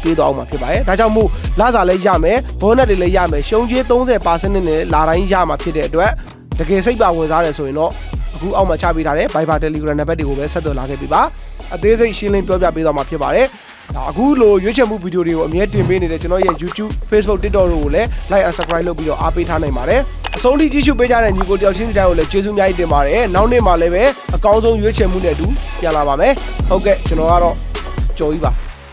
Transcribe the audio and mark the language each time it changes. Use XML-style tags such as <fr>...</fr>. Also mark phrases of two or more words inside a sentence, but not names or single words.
<my>ပေးသွားအောင်မှာဖြစ်ပါတယ်ဒါကြောင့်မို့လစာလည်းရမယ်ဘောနက်တွေလည်းရမယ်ရှုံးကြေး30%နဲ့လာတိုင်းရမှာဖြစ်တဲ့အတွက်တကယ်စိတ်ပါဝင်စားတယ်ဆိုရင်တော့အခုအောက်မှာချပေးထားတဲ့ Viber Telegram နံပါတ်တွေကိုပဲဆက်သွယ်လာခဲ့ပြီပါအသေးစိတ်ရှင်းလင်းပြောပြပေးသွားမှာဖြစ်ပါတယ်ဒါအခုလိုရွေးချယ်မှုဗီဒီယိုတွေကိုအမြဲတင်ပေးနေတဲ့ကျွန်တော်ရဲ့ YouTube Facebook TikTok တို့ကိုလည်း</my> <en>like and subscribe</en> <my>လုပ်ပြီးတော့အားပေးထားနိုင်ပါတယ်အဆုံးထိကြည့်ရှုပေးကြတဲ့ညီကိုတယောက်ချင်းစီတိုင်းကိုလည်းကျေးဇူးအများကြီးတင်ပါတယ်နောက်နေ့မှာလည်းပဲအကောင်းဆုံးရွေးချယ်မှုနဲ့အတူပြန်လာပါမယ်ဟုတ်ကဲ့ကျွန်တော်ကတော့ကြော်ကြီးပါ</my>